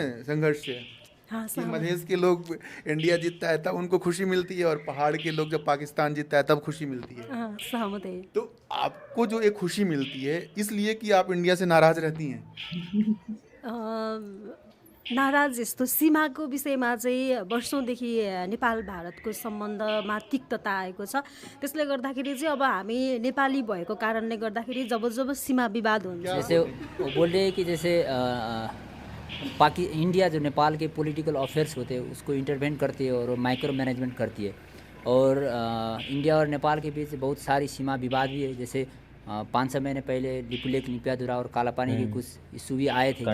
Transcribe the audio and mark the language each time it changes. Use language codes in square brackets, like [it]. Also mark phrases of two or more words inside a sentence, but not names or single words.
[hi] हैं संघर्ष से हाँ कि सहमत। मधेश के लोग इंडिया जीतता है तब उनको खुशी मिलती है और पहाड़ के लोग जब पाकिस्तान जीतता है तब खुशी मिलती है? हाँ, सहमत है। तो आपको जो एक खुशी मिलती है इसलिए कि आप इंडिया से नाराज रहती हैं? [ne] नाराज यस्तो सीमाको विषयमा चाहिँ वर्षौँदेखि नेपाल भारतको सम्बन्धमा तिक्तता आएको छ। त्यसले गर्दाखेरि चाहिँ अब हामी नेपाली भएको कारणले गर्दाखेरि जब जब सीमा विवाद हुन्छ, [hi] जैसे वो बोल रहे हैं कि जैसे इंडिया जो नेपाल के [en] political affairs [hi] होते हैं उसको इंटरवेंट करती है और [en] micro management [hi] करती है। और इंडिया और नेपाल के बीच बहुत सारी सीमा विवाद भी है। जैसे 5-6 महीने पहले लिपुलेख, निपियाधुरा और कालापानी के कुछ इशू भी आए थे